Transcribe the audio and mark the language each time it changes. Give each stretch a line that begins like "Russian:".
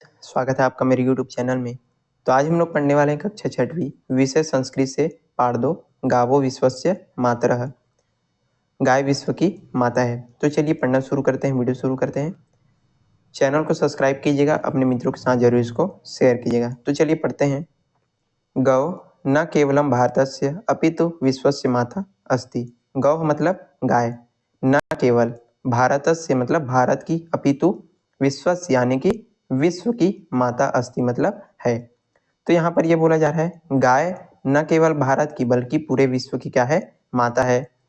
Hindi: स्वागत है आपका मेरे YouTube चैनल में। तो आज हम लोग पढ़ने वाले हैं कक्षा 6वीं विषय संस्कृत से पाठ 2
Sanskrit: गावो विश्वस्य मातरः।
Hindi: गाय विश्व की माता है। तो चलिए पढ़ना शुरू करते हैं, वीडियो शुरू करते हैं। चैनल को सब्सक्राइब कीजिएगा, अपने मित्रों के साथ जरूर इसको शेयर कीजिएगा। तो चलिए पढ़ते हैं।
Sanskrit: गौ न केवलम भारतस्य अपितु विश्वस्य माता अस्ति।
Hindi: गौ मतलब गाय, न केवल भारतस्य मतलब भारत की, अपितु विश्वस्य यानी कि विश्व की माता अस्ति मतलब है। तो यहाँ पर यह बोला जा रहा है गाय न केवल भारत की बल्कि पूरे विश्व की क्या है, माता है।